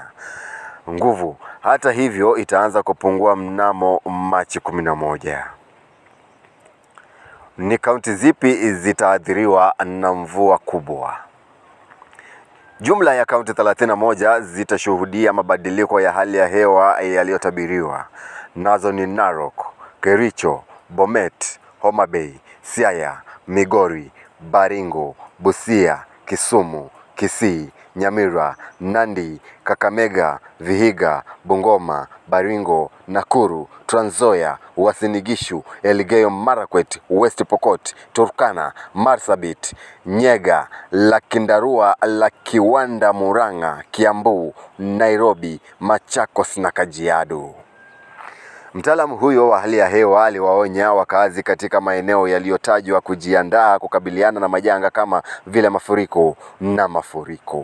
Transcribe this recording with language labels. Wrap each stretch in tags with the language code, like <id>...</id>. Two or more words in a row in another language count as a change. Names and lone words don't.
<sw>Nguvu hata hivyo itaanza kupungua mnamo Machi 11. Ni kaunti zipi zitaathiriwa na mvua kubwa? Jumla ya kaunti 31 zitashuhudia mabadiliko ya hali ya hewa yaliyotabiriwa. Nazo ni Narok, Kericho, Bomet, Homa Bay, Siaya, Migori, Baringo, Busia, Kisumu, Kisii, Nyamira, Nandi, Kakamega, Vihiga, Bungoma, Baringo, Nakuru, Trans Nzoia, Uasin Gishu, Elgeyo Marakwet, West Pokot, Turkana, Marsabit, Nyega, Lakindarua, Lakiwanda, Murang'a, Kiambu, Nairobi, Machakos na Kajiado. Mtaalamu huyo wa hali ya hewa aliwaonya wakazi katika maeneo yaliyotajwa kujiandaa kukabiliana na majanga kama vile mafuriko na mafuriko.</sw>